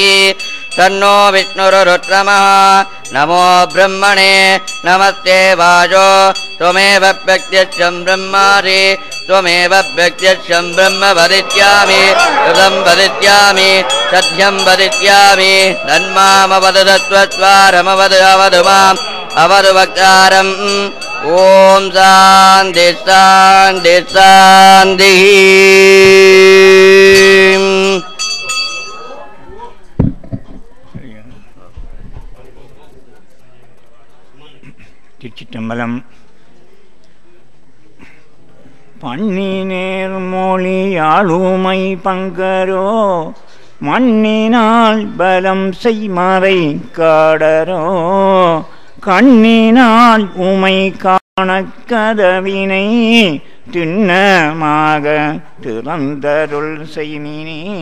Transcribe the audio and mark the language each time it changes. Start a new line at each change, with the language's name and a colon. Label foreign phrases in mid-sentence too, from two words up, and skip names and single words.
Sanskrit: तन्नो विष्णुरुरुक्रमः नमो ब्रह्मणे नमस्ते वाजो त्वमेव प्रत्यक्षं ब्रह्मासि त्वमेव प्रत्यक्षं ब्रह्म वदिष्यामि कृतं वदिष्यामि सत्यं वदिष्यामि तन्मामवद तत्त्वद्वारमवद अवदु माम् अवदु वक्तारम् ॐ शान्ति शान्ति शान्तिः
Tamil: திருச்சிற்றம்பலம். பண்ணினேர் மொழி ஆளுமை பங்கரோ மண்ணினால் பலம் செய்மறை காடரோ கண்ணினால் உமை காணக்கதவினை திண்ணமாக திறந்தருள் செய்மினே